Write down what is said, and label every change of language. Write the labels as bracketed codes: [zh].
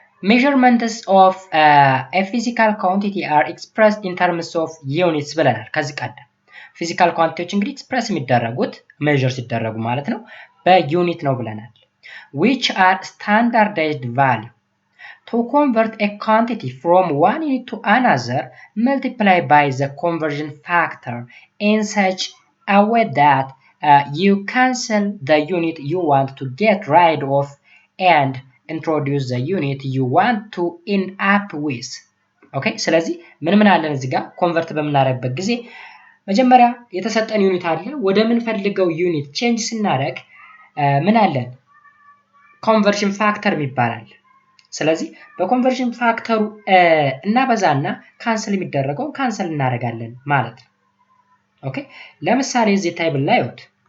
[en] Measurements of a physical quantity are expressed in terms of units [am] ብለናል ከዚህ ቀደም። ፊዚካል ኳንቲቲዎች እንግዲህ ኤክስፕረስ የሚደረጉት ሜዥር ሲደረጉ ማለት ነው በዩኒት ነው ብለናል። [en] which are standardized value. To convert a quantity from one unit to another, multiply by the conversion factor in such a way that you cancel the unit you want to get rid of and introduce the unit you want to end up with. [am] Okay, ስለዚህ ምን አለን እዚህ ጋር ኮንቨርት በምናደርግበት ጊዜ መጀመሪያ የተሰጠን ዩኒት አለ ወደ ምን ፈልገው ዩኒት ቼንጅ ስናደርግ ምን አለን ኮንቨርሽን ፋክተር ይባላል። ስለዚህ በኮንቨርሽን ፋክተሩ እናበዛና ካንሰል የሚደረገው ካንሰል እናደርጋለን ማለት ነው። ኦኬ ለምሳሌ እዚህ ታይብል ላይ ወጥ